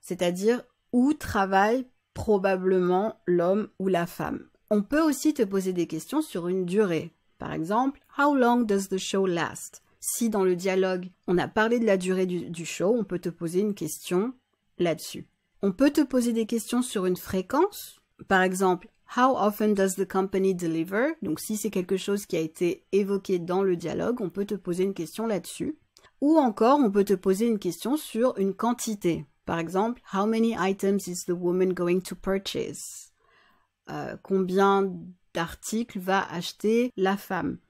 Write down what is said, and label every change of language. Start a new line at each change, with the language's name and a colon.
French: c'est-à-dire où travaille probablement l'homme ou la femme. On peut aussi te poser des questions sur une durée. Par exemple, «
English: How long does the show last ?»
French: Si dans le dialogue, on a parlé de la durée du show, on peut te poser une question là-dessus. On peut te poser des questions sur une fréquence. Par exemple, «
English: How often does the company deliver ?»
French: Donc si c'est quelque chose qui a été évoqué dans le dialogue, on peut te poser une question là-dessus. Ou encore, on peut te poser une question sur une quantité. Par exemple, «
English: How many items is the woman going to purchase ?»
French: Combien d'articles va acheter la femme?